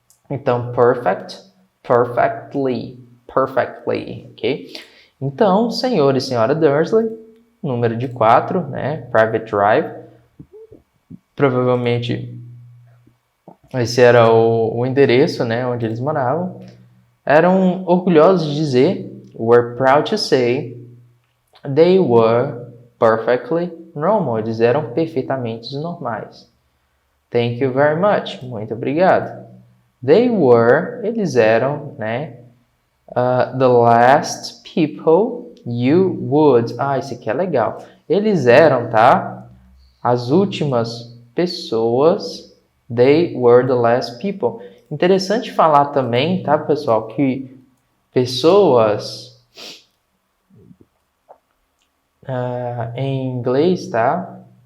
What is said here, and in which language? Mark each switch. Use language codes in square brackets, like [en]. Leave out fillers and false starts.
[en] Então, perfect, perfectly, perfectly, ok? [pt] Então, senhor e senhora Dursley, número de 4, né, Private Drive, provavelmente esse era o endereço, né, onde eles moravam. Eram orgulhosos de dizer, [en] were proud to say, they were perfectly normal. [pt] Eles eram perfeitamente normais. [en] Thank you very much. [pt] Muito obrigado. [en] They were, [pt] eles eram, né, [en] the last people you would. [pt] Isso aqui é legal. Eles eram, tá? As últimas pessoas. [en] They were the last people. [pt] Interessante falar também, tá, pessoal, que pessoas em inglês, tá?